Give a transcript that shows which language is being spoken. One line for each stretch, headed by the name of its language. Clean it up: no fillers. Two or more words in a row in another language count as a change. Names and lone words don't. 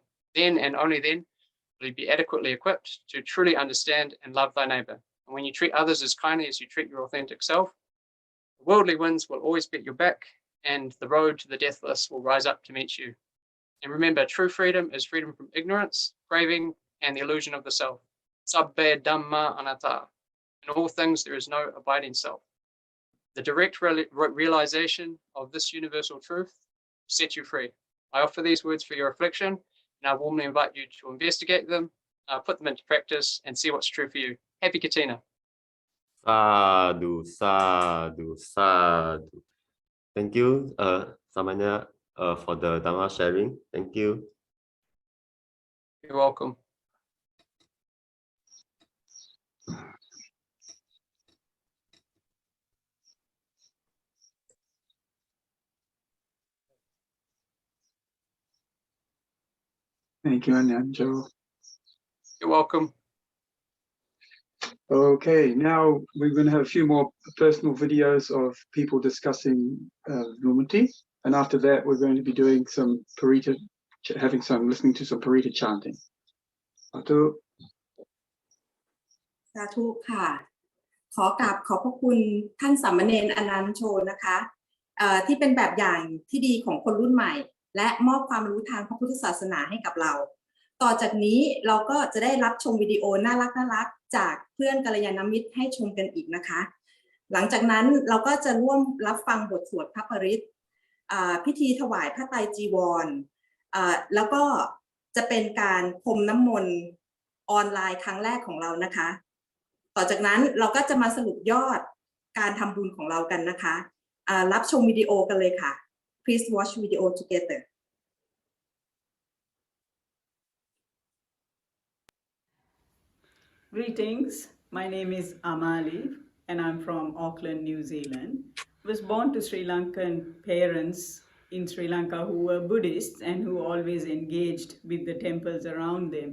English: Then and only then will you be adequately equipped to truly understand and love thy neighbor. And when you treat others as kindly as you treat your authentic self, the worldly winds will always be at your back, and the road to the deathless will rise up to meet you. And remember, true freedom is freedom from ignorance, craving, and the illusion of the self.
Pali: Sabbe Dhamma anatta.
English: In all things, there is no abiding self. The direct realization of this universal truth will set you free. I offer these words for your reflection, and I warmly invite you to investigate them, put them into practice, and see what's true for you. Happy Kathina.
Pali: Sadhu, sadhu, sadhu.
English: Thank you, Samanya, for the Dhamma sharing. Thank you. You're welcome. Thank you, Anenjo. You're welcome. Okay, now we're going to have a few more personal videos of people discussing Vimutti, and after that we're going to be doing some Paritta, listening to some Paritta chanting. Atu.
Thai: สาธุค่ะขอกราบขอบพระคุณท่านสามเณรอนันโชนะคะที่เป็นแบบอย่างที่ดีของคนรุ่นใหม่และมอบความรู้ทางพระพุทธ ศาสนาให้กับเราต่อจากนี้เราก็จะได้รับชมวิดีโอน่ารักจากเพื่อนกัลยาณมิตรให้ชมกันอีกนะคะหลังจากนั้นเราก็จะร่วมรับฟังบทสวดพระปริตรพิธีถวายพระไตรจีวรแล้วก็จะเป็นการพรมน้ำมนต์ออนไลน์ครั้งแรกของเรานะคะต่อจากนั้นเราก็จะมาสรุปยอดการทำบุญของเรากันนะคะรับชมวิดีโอกันเลยค่ะ
English: Please watch video together. Greetings, my name is Amali and I'm from Auckland, New Zealand. I was born to Sri Lankan parents in Sri Lanka who were Buddhists and who always engaged with the temples around them.